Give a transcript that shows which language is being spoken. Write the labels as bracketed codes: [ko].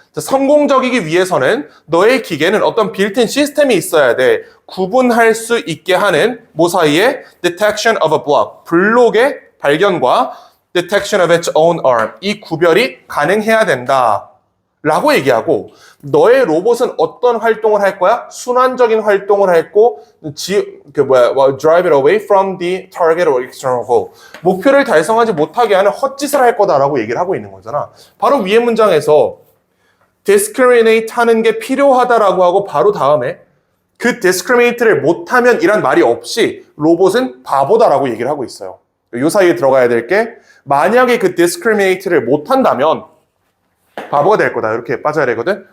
[ko] 자, 성공적이기 위해서는 너의 기계는 어떤 빌트인 시스템이 있어야 돼. 구분할 수 있게 하는 뭐 사이에 [en] detection of a block, [ko] 블록의 발견과 [en] detection of its own arm, [ko] 이 구별이 가능해야 된다. 라고 얘기하고 너의 로봇은 어떤 활동을 할 거야? 순환적인 활동을 했고 [en] drive it away from the target or external goal. [ko] 목표를 달성하지 못하게 하는 헛짓을 할 거다라고 얘기를 하고 있는 거잖아. 바로 위의 문장에서 discriminate 하는 게 필요하다라고 하고 바로 다음에 그 discriminate를 못하면 이란 말이 없이 로봇은 바보다라고 얘기를 하고 있어요. 이 사이에 들어가야 될 게 만약에 그 discriminate를 못한다면 바보가 될 거다. 이렇게 빠져야 되거든.